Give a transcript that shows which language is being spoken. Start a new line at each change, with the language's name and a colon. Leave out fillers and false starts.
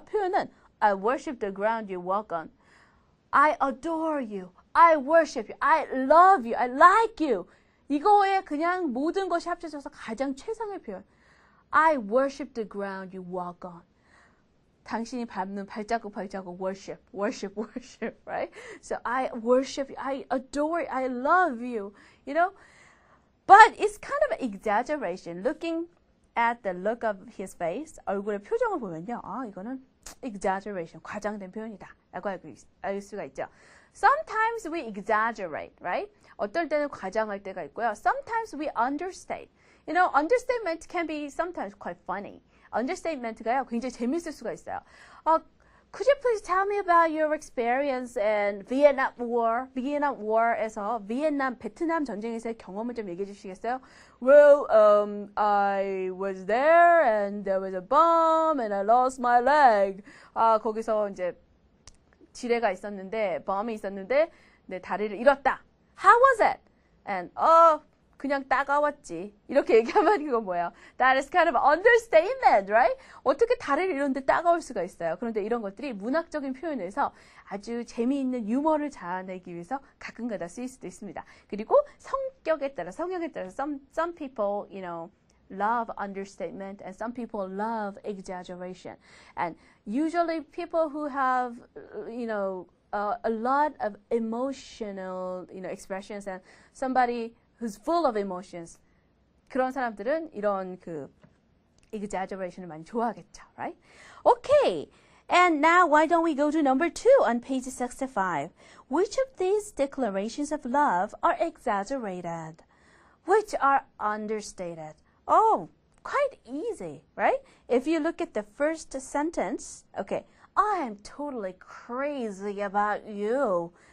Korean: 표현은
English: I worship the ground you walk on. I adore you. I worship you. I love you. I like you.
Korean: 이거에 그냥 모든 것이 합쳐져서 가장 최상의 표현.
English: I worship the ground you walk on.
Korean: 당신이 밟는 발자국
English: worship, right? So I worship you, I adore you, I love you, you know? But it's kind of exaggeration. Looking at the look of his face,
Korean: 얼굴의 표정을 보면요. 이거는 exaggeration, 과장된 표현이다 라고 알 수가 있죠.
English: Sometimes we exaggerate, right?
Korean: 어떨 때는 과장할 때가 있고요.
English: Sometimes we understate. You know, understatement can be sometimes quite funny.
Korean: understatement가요, 굉장히 재밌을 수가 있어요.
English: Could you please tell me about your experience in Vietnam War?
Korean: Vietnam War에서 베트남 전쟁에서의 경험을 좀 얘기해 주시겠어요?
English: Well, I was there and there was a bomb and I lost my leg.
Korean: 거기서 이제 지뢰가 있었는데, bomb이 있었는데 내 다리를 잃었다.
English: How was it? And
Korean: 그냥 따가웠지. 이렇게 얘기하면 이거 뭐예요?
English: That is kind of understatement, right?
Korean: 어떻게 다리를 잃었는데 따가울 수가 있어요. 그런데 이런 것들이 문학적인 표현에서 아주 재미있는 유머를 자아내기 위해서 가끔가다 쓰일 수도 있습니다. 그리고 성격에 따라, 성향에 따라서
English: some people, you know, love understatement and some people love exaggeration. And usually people who have, you know, a lot of emotional, you know, expressions and somebody who's full of emotions.
Korean: 그런 사람들은 이런 그 exaggeration을 많이 좋아하겠죠,
English: right? Okay. And now why don't we go to number 2 on page 65. Which of these declarations of love are exaggerated? Which are understated? Oh, quite easy, right? If you look at the first sentence, okay, I am totally crazy about you.